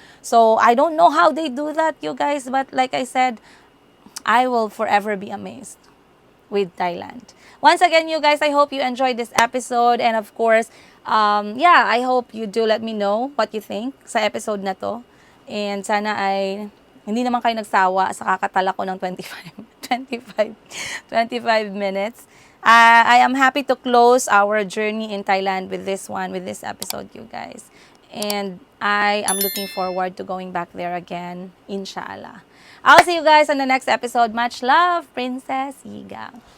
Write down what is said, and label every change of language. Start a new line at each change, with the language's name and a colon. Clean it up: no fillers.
English: So, I don't know how they do that, you guys, but like I said, I will forever be amazed with Thailand. Once again, you guys, I hope you enjoyed this episode, and of course, I hope you do let me know what you think
Filipino: sa episode na to. And sana ay hindi naman kayo nagsawa sa kakatala ko ng 25 minutes.
English: I am happy to close our journey in Thailand with this episode, you guys. And I am looking forward to going back there again, inshallah. I'll see you guys on the next episode. Much love, Princess Yiga.